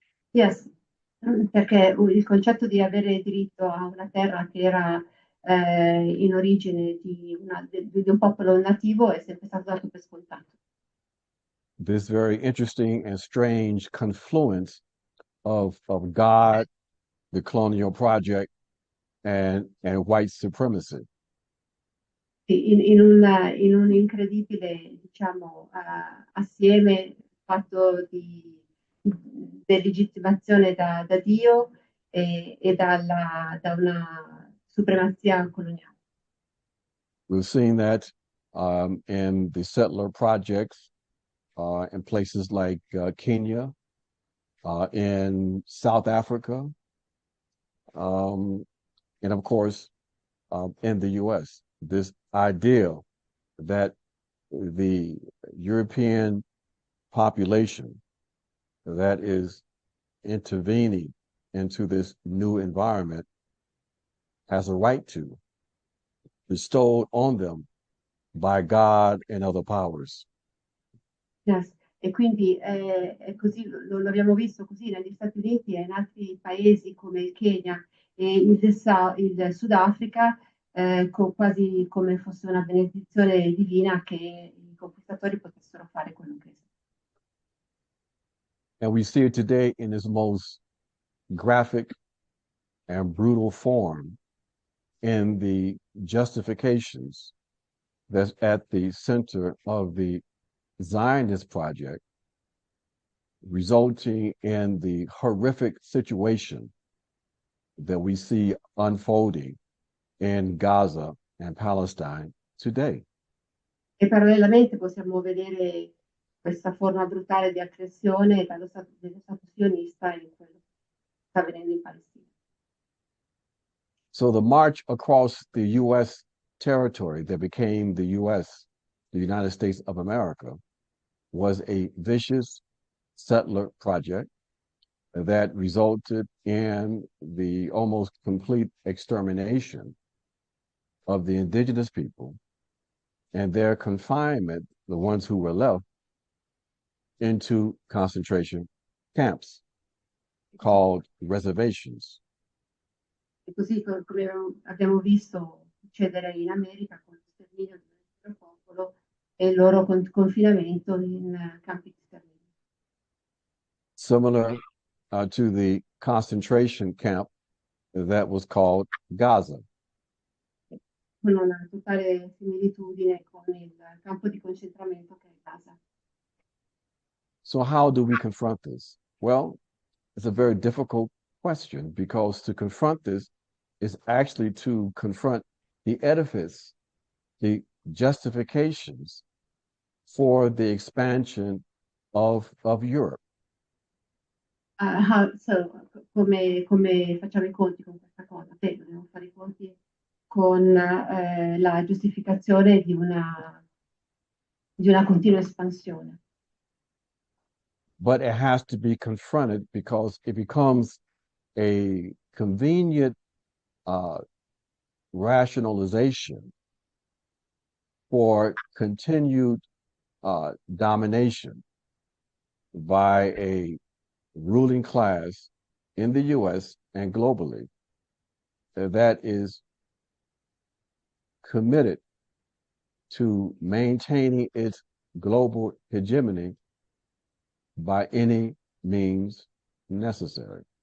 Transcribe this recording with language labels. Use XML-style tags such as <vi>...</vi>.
<en>Yes,</en> <it>perché il concetto di avere diritto a una terra che era in origine di un popolo nativo è sempre stato dato per scontato.</it> <en>This very interesting and strange confluence of God, the colonial project, and white supremacy.</en> <it>In un incredibile, diciamo, assieme fatto di legittimazione da Dio e da una supremazia coloniale.</it> <en>We've seen that in the settler projects in places like Kenya, in South Africa, and of course, in the U.S. This idea that the European population that is intervening into this new environment has a right to, bestowed on them by God and other powers. Yes.</en> <it>E quindi è così, lo abbiamo visto così negli Stati Uniti e in altri paesi come il Kenya e il Sudafrica, quasi come fosse una benedizione divina che i conquistatori potessero fare quello che</it> <en>And we see it today in its most graphic and brutal form in the justifications that's at the center of the Zionist project, resulting in the horrific situation that we see unfolding in Gaza and Palestine today.</en> <it>E parallelamente possiamo vedere questa forma brutale di aggressione dello Stato sionista in quello che sta avvenendo in Palestina.</it> <en>So the march across the U.S. territory that became the U.S., the United States of America, was a vicious settler project that resulted in the almost complete extermination of the indigenous people and their confinement, the ones who were left, into concentration camps called reservations.</en> <it>E così come abbiamo visto succedere in America con lo sterminio del nostro popolo e il loro confinamento in campi di sterminio.</it> <en>Similar to the concentration camp that was called Gaza.</en> <it>Con una totale similitudine con il campo di concentramento che è Gaza.</it> <en>So how do we confront this? Well, it's a very difficult question because to confront this is actually to confront the edifice, the justifications for the expansion of Europe. So,</en> <it>come facciamo i conti con questa cosa? Beh, dobbiamo fare i conti con la giustificazione di una continua espansione.</it> <en>But it has to be confronted because it becomes a convenient rationalization for continued domination by a ruling class in the US and globally that is committed to maintaining its global hegemony by any means necessary.</en>